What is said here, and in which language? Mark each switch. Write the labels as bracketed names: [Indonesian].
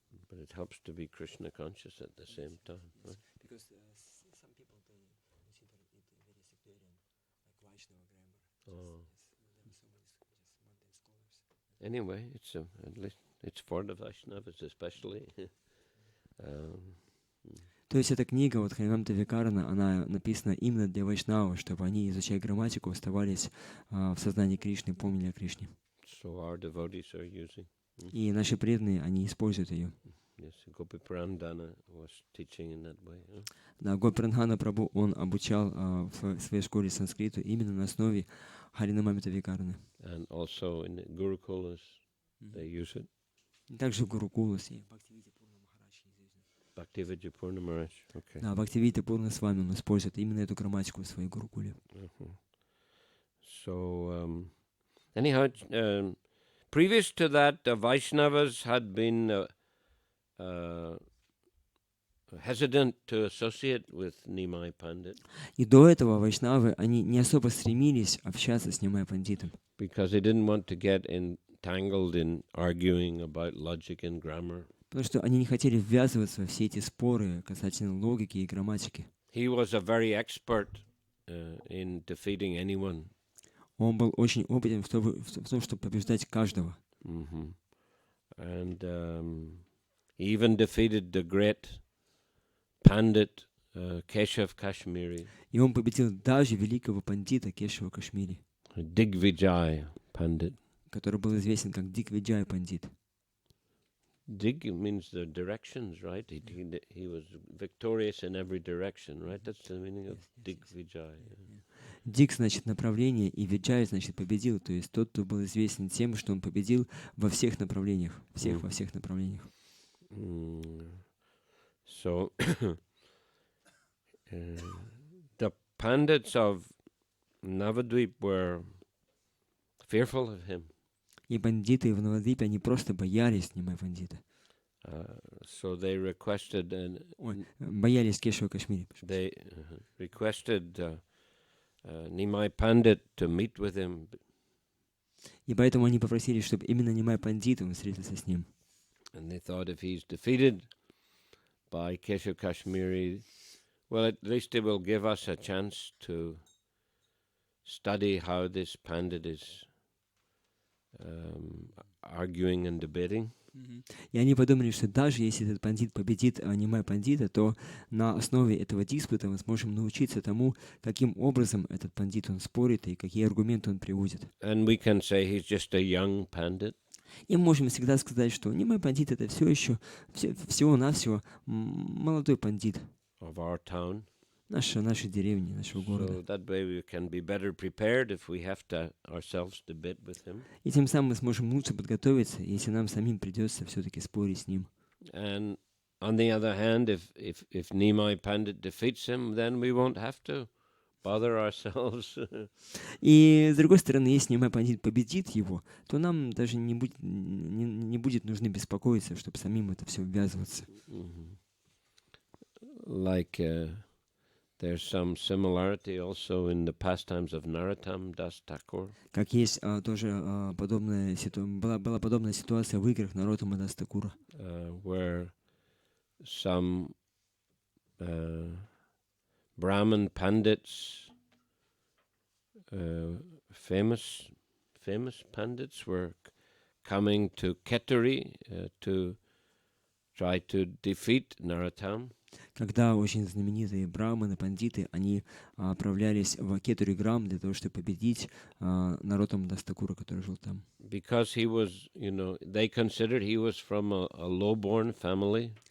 [English] But it helps to be Krishna conscious at the same time. Yes. Right? Because some people they consider it very sectarian, like Vaishnava grammar. Oh. There are so many just mundane scholars. Anyway, at least it's for the Vaishnavas especially. [Russian] То есть эта книга, вот Харинамрита Вьякарана, она написана именно для вайшнавов, чтобы они, изучая грамматику, оставались в сознании Кришны, помнили о Кришне. [English] So our devotees are using. [Russian] И наши преданные, они используют ее. [English] Yes, Gopi Pranadhana was teaching in that way. [Russian] Да, Гопи Прабху, он обучал в своей школе санскриту именно на основе Харинамамрита Вьякараны. [English] And also in the Gurukulas, they use it. [Russian] Также в Гурукулас и [English] Bhaktivinoda Purna Maharaj. Okay. [Russian] Да, Бхактивида Пурна с вами он использует именно эту грамматику в своей Гурукуле. [English] So, anyhow, previous to that, the Vaishnavas had been hesitant to associate with Nimai Pandit. [Russian] И до этого вайшнавы, они не особо стремились общаться с Нимай Пандитом. [English] Because they didn't want to get entangled in arguing about logic and grammar. [Russian] Потому что они не хотели ввязываться во все эти споры касательно логики и грамматики. [English] He was a very expert in defeating anyone. [Russian] Он был очень опытен в том, чтобы побеждать каждого. [English] And he even defeated the great Pandit Keshav Kashmiri. [Russian] И он победил даже великого пандита Кешава Кашмири, [English] Digvijay Pandit. [Russian] который был известен как Дигвиджай Пандит. [English] Dig means the directions, right? He was victorious in every direction, right? That's the meaning of Digvijay. [Russian] Диг значит направление, и Виджай значит победил, то есть тот, кто был известен тем, что он победил во всех направлениях, во всех направлениях. [English] So the Pandits of Navadvip were fearful of him. [Russian] И бандиты в Навадвипе, они просто боялись Нимай Пандита. [English] So they requested [Russian] боялись Кешава Кашмири. [English] They requested Nimai Pandit to meet with him. [Russian] И поэтому они попросили, чтобы именно Нимай Пандит он встретился с ним. [English] And they thought if he's defeated by Keshav Kashmiri, well, at least it will give us a chance to study how this Pandit is arguing and debating. [Russian] И они подумали, что даже если этот пандит победит Нимай Пандита, то на основе этого диспута мы сможем научиться тому, каким образом этот пандит он спорит и какие аргументы он приводит. [English] And we can say he's just a young pandit. [Russian] И мы можем всегда сказать, что Нимай Пандит это все еще всего-навсего молодой пандит. [English] Of our town. [Russian] Нашей деревни, нашего города. [English] So that way we can be better prepared if we have to ourselves debate with him. [Russian] И тем самым мы сможем лучше подготовиться, если нам самим придется все-таки спорить с ним. [English] And on the other hand, if Nimai Pandit defeats him, then we won't have to bother ourselves. [Russian] И, с другой стороны, если Нимай Пандит победит его, то нам даже не будет нужно беспокоиться, чтобы самим это все ввязываться. [English] Like there's some similarity also in the pastimes of Narottam Das Thakur. [Russian] Как есть тоже была подобная ситуация в играх Нароттама Дас Такура, [English] Where some Brahmin Pandits, famous Pandits, were coming to Ketari to try to defeat Narottam. [Russian] когда очень знаменитые браманы, пандиты, они отправлялись в Кетуриграм для того, чтобы победить Нароттама Дас Такура, который жил там. [English] Because he was, they considered he was from a low-born family.